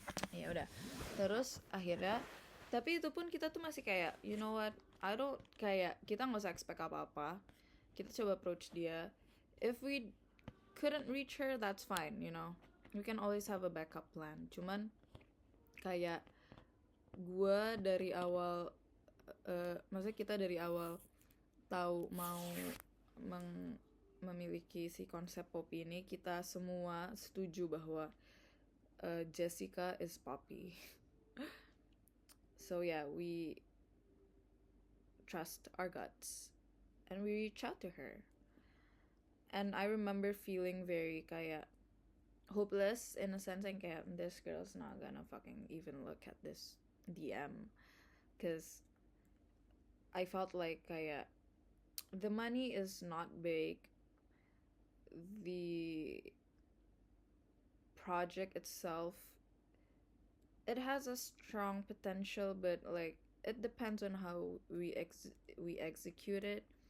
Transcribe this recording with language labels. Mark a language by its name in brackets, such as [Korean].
[Indonesian] Ya udah. Terus akhirnya, tapi itu pun kita tuh masih kayak, [English] you know what? [Indonesian] Kita nggak usah expect apa-apa. Kita coba approach dia. [English] If we couldn't reach her, that's fine, we can always have a backup plan. [Indonesian] Cuman kayak gue dari awal, maksudnya kita dari awal tahu mau memiliki si konsep Poppy ini, kita semua setuju bahwa [English] Jessica is Poppy. So yeah, we trust our guts and we reach out to her. And I remember feeling very kayak hopeless in a sense, and kayak this girl's not gonna fucking even look at this DM, because I felt like kayak the money is not big, the project itself, it has a strong potential, but like it depends on how we execute it.